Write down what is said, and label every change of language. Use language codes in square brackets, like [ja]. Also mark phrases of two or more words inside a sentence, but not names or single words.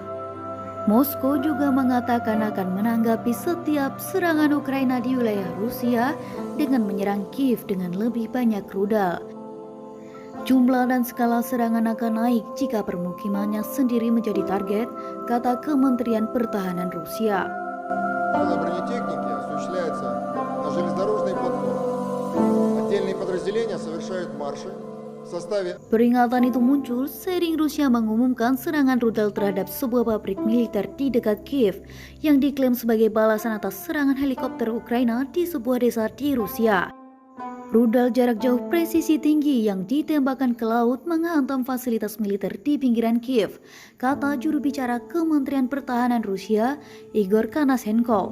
[id] Moskow juga mengatakan akan menanggapi setiap serangan Ukraina di wilayah Rusia dengan menyerang Kiev dengan lebih banyak rudal. Jumlah dan skala serangan akan naik jika permukimannya sendiri menjadi target, kata Kementerian Pertahanan Rusia. [ru] Бронетехники осуществляется на железнодорожной платформе. Отдельные подразделения совершают марши в составе. [id] Peringatan itu muncul seiring Rusia mengumumkan serangan rudal terhadap sebuah pabrik militer di dekat Kiev yang diklaim sebagai balasan atas serangan helikopter Ukraina di sebuah desa di Rusia. Rudal jarak jauh presisi tinggi yang ditembakkan ke laut menghantam fasilitas militer di pinggiran Kiev, kata juru bicara Kementerian Pertahanan Rusia, Igor Konashenkov.